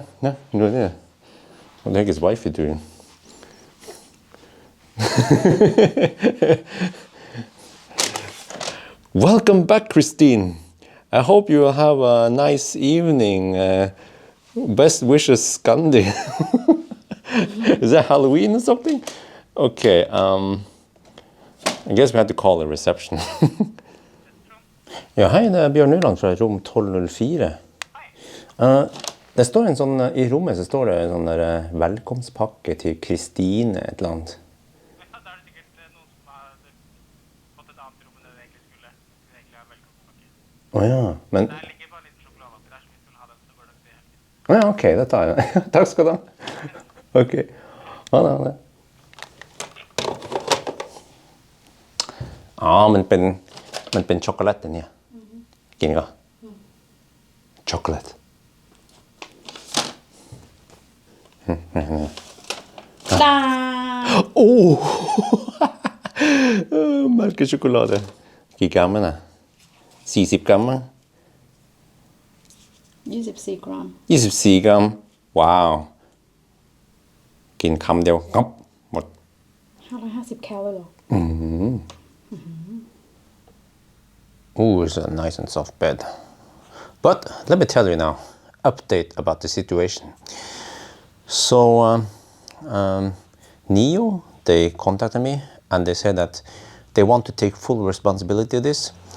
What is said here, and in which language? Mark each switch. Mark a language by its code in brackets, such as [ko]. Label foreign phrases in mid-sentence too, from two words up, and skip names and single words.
[en] What the heck is wifey doing? Welcome back, Christine. I hope you will have a nice evening. Best wishes, Scandi. Is that Halloween or something? Okay, I guess we had to call the reception. [no] Ja, hei, det er Bjørn Nyland fra rom 1204. Det står en sånn, i rommet så står det en sånn der velkomstpakke til Kristine, et eller annet. Ja, da er det sikkert noen som har fått et annet rom enn det egentlig skulle ha velkomstpakke. Åja, men... Det ligger bare en liten sjokolade oppi der, så hvis du vil ha den, så går det til helgen. Åja, ok, det tar jeg. Takk skal du ha. Ok, ha det. Ja, men [th] เป็นช็อกโกแลตอันเนี้ยกินก็ช็อกโกแลต Melkesjokolade. กี่กรัมน่ะ40 กรัมมั้ง24 กรัม24 กรัมว้าวกินคำเดียวงับหมด550 แคลเลยเหรอ [en] Oh, it's a nice and soft bed. But let me tell you now, update about the situation. So, Nio, they contacted me and they said that they want to take full responsibility of this.